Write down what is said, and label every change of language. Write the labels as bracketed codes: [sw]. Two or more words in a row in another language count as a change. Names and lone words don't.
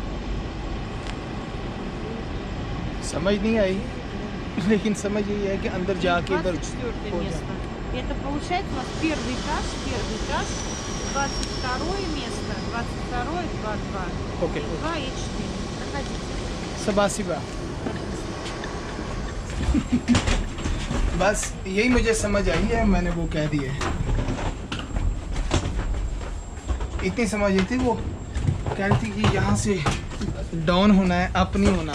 [hi] समझ नहीं आई, लेकिन समझ यही है कि अंदर जाके इधर [ru] 24 место. Это получается у нас первый этаж, 22 место, 22, 2, 2. Окей. 2 и 4. Проходите. सबासिबा। [hi] बस यही मुझे समझ आई है, मैंने वो कह दिए। इतनी समझ आई थी, वो कह रही थी कि यहाँ से डाउन होना है, अप नहीं होना।